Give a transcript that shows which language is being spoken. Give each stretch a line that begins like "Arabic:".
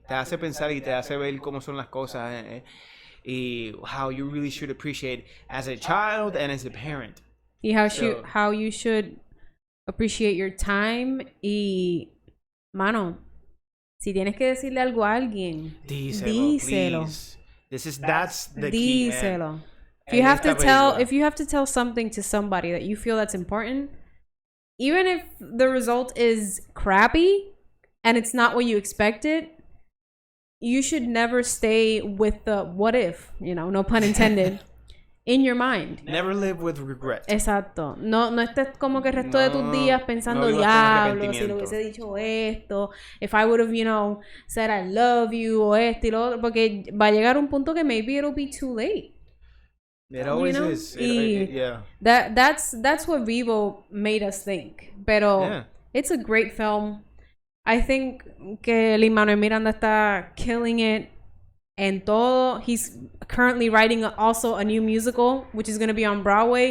Spanish: Te hace pensar y te hace ver cómo son las cosas.
English: How you really should appreciate as a child and as a parent. Y how you should appreciate your time.
Spanish: Y, mano, si tienes que decirle algo a alguien, díselo.
English: Please. That's the key, man. If you have to tell something to somebody that you feel that's important, even if the result is crappy, and it's not what you expected, you should never stay with the what if, no pun intended, in your mind. Never live with regret.
Spanish: Exacto. No estés como que el resto de tus días pensando, diablo, si lo hubiese dicho esto,
English: if I would have, said I love you,
Spanish: o esto y lo otro, porque va a llegar un punto que
English: maybe it'll be too late. It always is. Yeah. That's what Vivo made us think. Pero it's a great film. I think que Lin-Manuel Miranda está killing it
Spanish: en todo.
English: He's currently writing also a new musical, which is going to be on Broadway.